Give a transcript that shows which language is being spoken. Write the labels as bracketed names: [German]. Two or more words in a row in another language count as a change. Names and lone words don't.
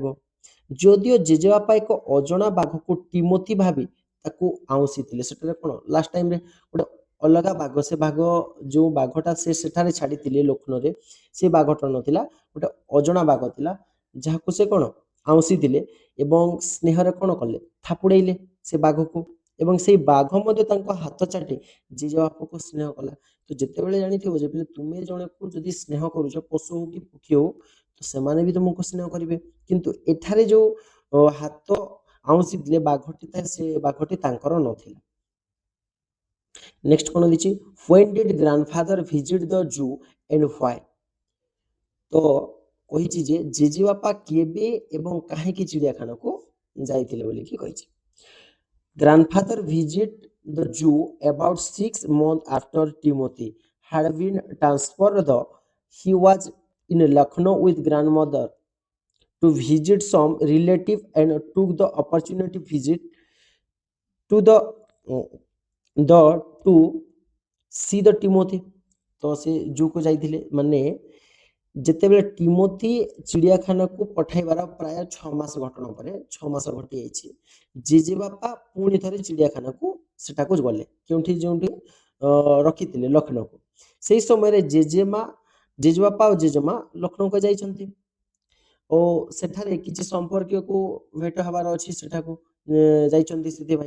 [Odia] ଯଦିଓ ଜେଜେବାପା ଏକ ଅଜଣା ବାଘକୁ ଟିମୋଥୀ ଭାବି ତାକୁ ଆଉଁସିଥିଲେ, ସେଠାରେ କ'ଣ [English] last timere [Odia] ଗୋଟେ ଅଲଗା ବାଘ, ସେ ବାଘ ଯେଉଁ ବାଘଟା ସେ ସେଠାରେ ଛାଡ଼ିଥିଲେ ଲକ୍ଷ୍ନୌରେ, ସେ ବାଘଟା ନଥିଲା, ଗୋଟେ ଅଜଣା ବାଘ ଥିଲା ଯାହାକୁ ସେ କ'ଣ ଆଉଁସିଥିଲେ ଏବଂ ସ୍ନେହରେ କ'ଣ କଲେ, ଥାପୁଡ଼େଇଲେ ସେ ବାଘକୁ ଏବଂ ସେଇ ବାଘ ମଧ୍ୟ ତାଙ୍କ ହାତ ଚାଟି ଜେଜେବାପାକୁ ସ୍ନେହ କଲା। ତ ଯେତେବେଳେ ଜାଣିଥିବ ଯେ ତୁମେ ଜଣକୁ ଯଦି ସ୍ନେହ କରୁଛ, ପଶୁ ହଉ କି ପକ୍ଷୀ ହଉ, ତ ସେମାନେ ବି ତୁମକୁ ସ୍ନେହ କରିବେ। କିନ୍ତୁ ଏଠାରେ ଯୋଉ ହାତ ଆଉଁସିଥିଲେ ବାଘଟି ଥାଏ, ସେ ବାଘଟି ତାଙ୍କର ନଥିଲା। ନେକ୍ସଟ କଣ ଦେଇଛି, [English] when did grandfather visit the zoo and why? [Odia] ତ କହିଛି ଯେ ଜେଜେବାପା କେବେ ଏବଂ କାହିଁକି ଚିଡ଼ିଆଖାନାକୁ ଯାଇଥିଲେ ବୋଲିକି କହିଛି। [English] Grandfather visited the zoo about 6 months after Timothy had been transferred. He was in Lucknow with grandmother to visit some relative and took the opportunity visit to the to see the Timothy। [Odia] ତ ସେ ଜୁକୁ ଯାଇଥିଲେ, ମାନେ ଯେତେବେଳେ ଟିମୋଥି ଚିଡ଼ିଆଖାନାକୁ ପଠାଇବାର ପ୍ରାୟ 6 ମାସ ଘଟଣା ପରେ, 6 ମାସ ଘଟିଯାଇଛି, ଜେଜେବାପା ପୁଣି ଥରେ ଚିଡ଼ିଆଖାନାକୁ ସେଟାକୁ ଗଲେ, କେଉଁଠି ଯେଉଁଠି ରଖିଥିଲେ ଲକ୍ଷ୍ନୌକୁ। ସେଇ ସମୟରେ ଜେଜେବାପା ଆଉ ଜେଜେମା ଲକ୍ଷ୍ନୌକୁ ଯାଇଛନ୍ତି ଓ ସେଠାରେ କିଛି ସମ୍ପର୍କୀୟକୁ ଭେଟ ହେବାର ଅଛି, ସେଠାକୁ ଯାଇଛନ୍ତି ସେଥିପାଇଁ।